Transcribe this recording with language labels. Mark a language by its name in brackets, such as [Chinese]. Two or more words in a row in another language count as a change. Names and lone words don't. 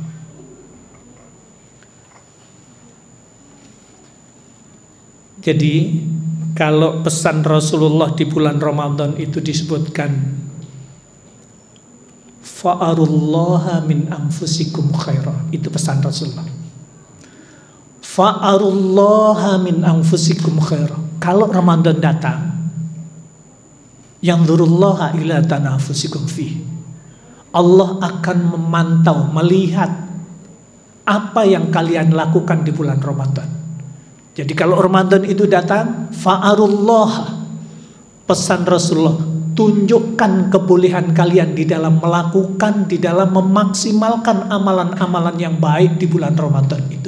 [Indonesian] Jadi kalau pesan Rasulullah di bulan Ramadan itu disebutkan [Arabic] فأروا الله من أنفسكم خيرا. [Indonesian] Itu pesan Rasulullah. [Arabic] فأروا الله من أنفسكم خيرا. [Indonesian] Kalau Ramadan datang, [Arabic] ينظر الله إلى تنافسكم في. [Indonesian] Allah akan memantau, melihat apa yang kalian lakukan di bulan Ramadan. Jadi kalau Ramadan itu datang, fa'arullaha, pesan Rasulullah, tunjukkan kebolehan kalian di dalam melakukan, di dalam memaksimalkan amalan-amalan yang baik di bulan Ramadan itu.